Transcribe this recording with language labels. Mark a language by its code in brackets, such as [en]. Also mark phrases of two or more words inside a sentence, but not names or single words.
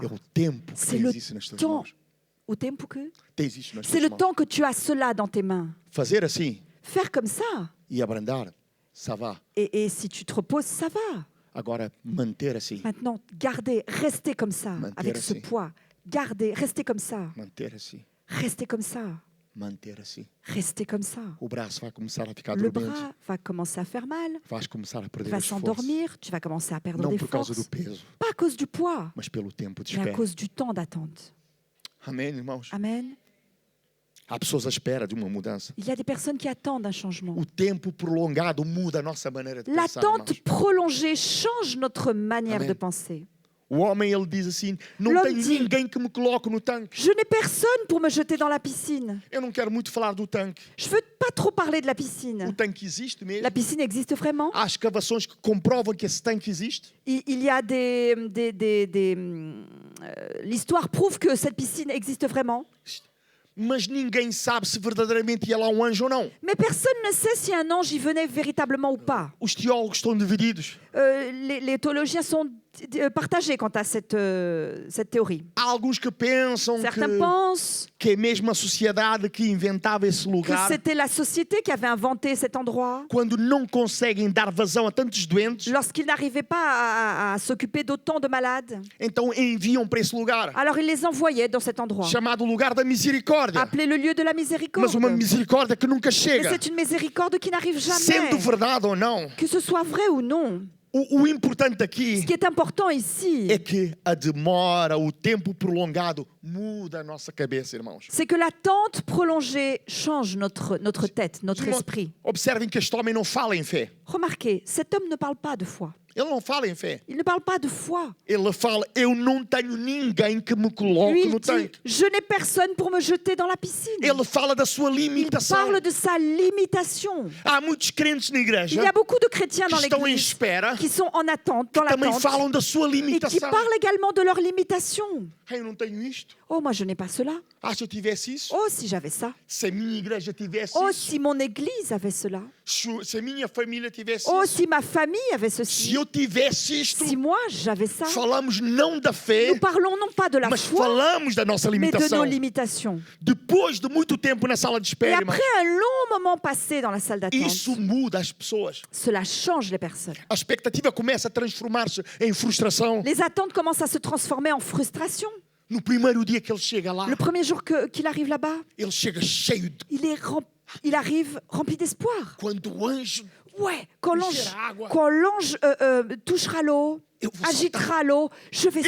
[pt] é o tempo que [fr] C'est [pt] tens [fr] le [pt] isso nas tuas [fr] temps. [pt] mãos. Au tempo que? Tens isso nas [fr] C'est [pt] tuas [fr] le [pt] mãos. [fr] temps que tu as cela dans tes mains. [pt] Fazer assim [fr] Faire comme ça. [pt] e abrandar, [fr] ça va. Et si tu te reposes, ça va. [pt] Agora, manter assim, [fr] Maintenant, gardez, restez comme ça, [pt] Manter [fr] avec ce [pt] assim. [fr] poids. Gardez, restez comme ça. [pt] manter assim, [fr] Restez comme ça. [pt] manter assim. [fr] Restez comme ça. [pt] O braço vai começar a ficar [fr] Le [pt] dormente. [fr] bras va commencer à faire mal. [pt] Vais começar a [fr] Tu [pt] perder [fr] vas [pt] as forças. [fr] s'endormir. Tu vas commencer à perdre [pt] Não [fr] des [pt] por causa [fr] forces. [pt] do peso, [fr] Pas à cause du poids, [pt] mas pelo tempo de [fr] mais à [pt] espera. [fr] cause du temps d'attente. [pt] Amém, irmãos? [fr] Amen. [pt] Há pessoas à espera de uma mudança. [fr] Il y a des personnes qui attendent un changement. [pt] O tempo prolongado muda a nossa maneira de pensar, [fr] L'attente [pt] irmãos. [fr] prolongée change notre manière Amen. de penser. [pt] O homem, ele diz assim, não [fr] L'homme [pt] tenho [fr] dit- [pt] ninguém que me coloque no tanque. [fr] Je n'ai personne pour me jeter dans la piscine. [pt] Eu não quero muito falar do tanque. [fr] Je veux pas trop parler de la [pt] O [fr] piscine. [pt] tanque existe mesmo. [fr] La piscine existe vraiment. [pt] Há escavações que comprovam que esse tanque existe. [fr] Il y a l'histoire prouve que cette piscine existe vraiment. [pt] Mas ninguém sabe se verdadeiramente ia lá um anjo ou não. [fr] Mais personne ne sait si un ange y venait véritablement ou pas. [pt] Os teólogos estão divididos. [fr] Les théologiens sont partagés quant à cette théorie. [pt] Há alguns que pensam [fr] Certains pensent [pt] que é mesmo a sociedade que inventava esse [fr] que [pt] lugar. [fr] c'était la société qui avait inventé cet endroit. [pt] Quando não conseguem dar vazão a tantos doentes, [fr] Lorsqu'ils n'arrivaient pas à s'occuper d'autant de malades, [pt] então enviam para esse lugar, [fr] alors ils les envoyaient dans cet endroit, [pt] chamado lugar da misericórdia. [fr] appelé le lieu de la miséricorde. [pt] Mas uma misericórdia que nunca [fr] Mais [pt] chega. [fr] c'est une miséricorde qui n'arrive jamais. [pt] Sendo verdade ou não, [fr] Que ce soit vrai ou non, [pt] o importante [fr] ce [pt] aqui [fr] qui est important ici, [pt] é que a demora, o tempo prolongado muda a nossa cabeça, irmãos. [fr] c'est que l'attente prolongée change notre tête, notre [pt] Irmãos, [fr] esprit. [pt] observem que este homem não fala em fé. [fr] Remarquez, cet homme ne parle pas de foi. [pt] Ele não fala em fé. [fr] Il ne parle pas de foi. [pt] Ele fala, eu não tenho ninguém que me coloque [fr] Lui, il [pt] no [fr] dit, [pt] tanque. [fr] je n'ai personne pour me jeter dans la piscine. [pt] Ele fala da sua [fr] Il [pt] limitação. [fr] parle de sa limitation. [pt] Há muitos crentes na [fr] Il y [pt] igreja [fr] a beaucoup de chrétiens [pt] que [fr] dans [pt] estão em [fr] l'église [pt] espera, [fr] qui sont en attente, dans [pt] também [fr] l'attente, [pt] falam da sua [fr] et qui [pt] limitação. [fr] parlent également de leurs limitations. [pt] Eu não tenho isto. [fr] Oh, moi, je n'ai pas cela. [pt] Ah, se eu tivesse isso, [fr] Oh, si j'avais ça. [pt] se a minha igreja tivesse [fr] Oh, [pt] isso, [fr] si mon église avait cela. [pt] se a minha família tivesse [fr] Oh, [pt] isso, [fr] si ma famille avait [pt] se [fr] ceci. [pt] eu tivesse isto, [fr] Si moi, j'avais ça. [pt] falamos não da fé, [fr] Nous parlons non pas de la [pt] mas [fr] foi, [pt] falamos da nossa [fr] mais de [pt] limitação. [fr] nos limitations. [pt] Depois de muito tempo na sala de [fr] Et [pt] espera, irmão, [fr] après un long moment passé dans la salle [pt] isso [fr] d'attente, [pt] muda as pessoas. [fr] cela change les personnes. [pt] A expectativa começa a transformar-se em frustração. [fr] Les attentes commencent à se transformer en frustration. [pt] No primeiro dia que ele chega lá, [fr] Le premier jour qu'il arrive là-bas, [pt] ele chega cheio de [fr] il est il arrive rempli d'espoir. [pt] Quando o anjo [fr] Ouais, [pt] Mexer água. [fr] quand l'ange touchera l'eau, [pt] eu vou saltar. [fr] agitera l'eau, je vais